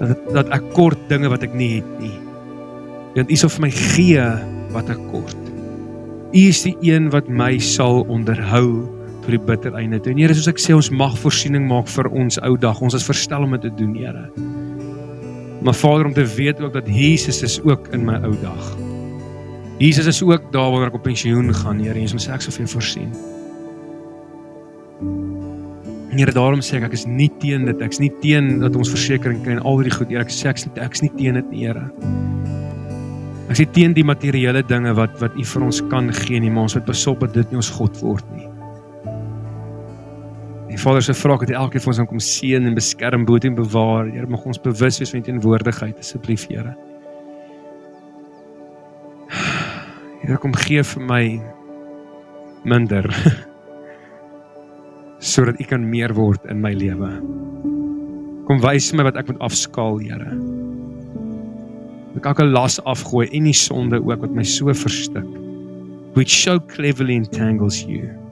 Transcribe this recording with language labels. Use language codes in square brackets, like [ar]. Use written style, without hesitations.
[af] Dat ek kort dinge wat ek nie het nie. Want U sal vir my gee wat ek kort. U is die een wat my sal onderhou tot die bitter einde toe. En Here, soos ek sê, ons mag voorsiening maak vir ons ou dag. Ons is verstel om dit te doen, Here. Maar Vader, om te weet ook dat Jesus is ook in my ou dag. Jesus is ook daar wanneer ek op pensioen gaan, Here. En soms sê ek sal vir jou voorsien. Here, daarom sê ek is nie teen dit. Ek is nie teen dat ons versekering kry en al die goed, Here. Ek sê ek is nie teen dit nie, Here. Ek sê teen die materiële dinge wat U vir ons kan gee nie, maar ons moet pas op dat dit nie ons God word nie. Die Vader se vraag het elkeen van ons kom seën en beskerm, behoed en bewaar. Here, mag ons bewus wees van U teenwoordigheid, asseblief, Here. Here, kom gee vir my minder, sodat U kan meer word in my lewe. Kom wys my wat ek moet afskaal, Here. Ek elke las afgooi en die sonde ook wat my so verstik. [en] Which so cleverly entangles you.